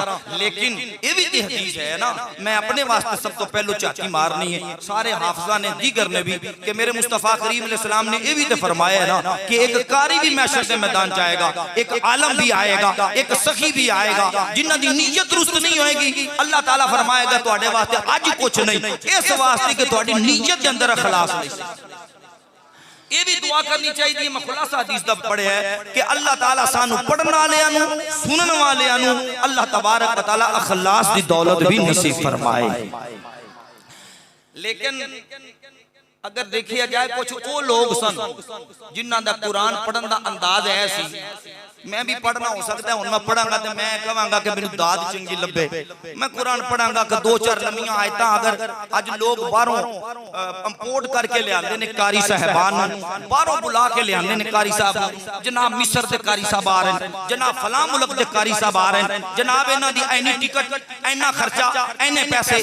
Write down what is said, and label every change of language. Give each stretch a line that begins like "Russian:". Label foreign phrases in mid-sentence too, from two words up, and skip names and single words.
Punjabi: لیکن یہ بھی تو حدیث ہے نا، میں اپنے واسطے سب توں پہلوں جھاکی مارنی ہے، سارے حافظاں نے دیگر نے بھی، کہ میرے مصطفیٰ کریم علیہ السلام نے یہ بھی تو فرمایا ہے نا کہ ایک قاری بھی محشر کے میدان چ آئے گا، ایک عالم بھی آئے گا، ایک سخی بھی آئے گا، جنہاں دی نیت درست نہیں ہوئے گی، اللہ تعالیٰ فرمائے گا تہاڈے واسطے اج کچھ نہیں، اس واسطے کہ تہاڈی نیت کے اندر اخلاص نہیں. یہ بھی دعا کرنی چاہیے۔ میں خلاصہ حدیث دا پڑھیا ہے کہ اللہ تعالیٰ سانوں پڑھن والیاں نوں سنن والیاں نوں सुनन वालियां नू
Arabic: الله تبارك وتعالى
Punjabi: اخلاص دی دولت بھی نصیب فرمائے. لیکن اگر دیکھیا جائے کچھ وو لوگ سن جنہاں دا قرآن پڑھن دا انداز ایسی، میں بھی پڑھنا ہو سکتا ہے، ہن میں پڑھاں گا تو میں کہاں گا کہ مینوں داد چنگی لبھے، میں قرآن پڑھاں گا کہ دو چار لمیاں آیتاں اگر اج لوگ باہروں امپورٹ کر کے لے آندے نے، قاری صاحبان باہروں بلا کے لے آندے نے، قاری صاحب جناب مصر دے قاری صاحب آ رہے ہیں، جناب فلاں ملک دے قاری صاحب آ رہے ہیں، جناب انہاں دی اینی ٹکٹ، اینا خرچہ، اینے پیسے.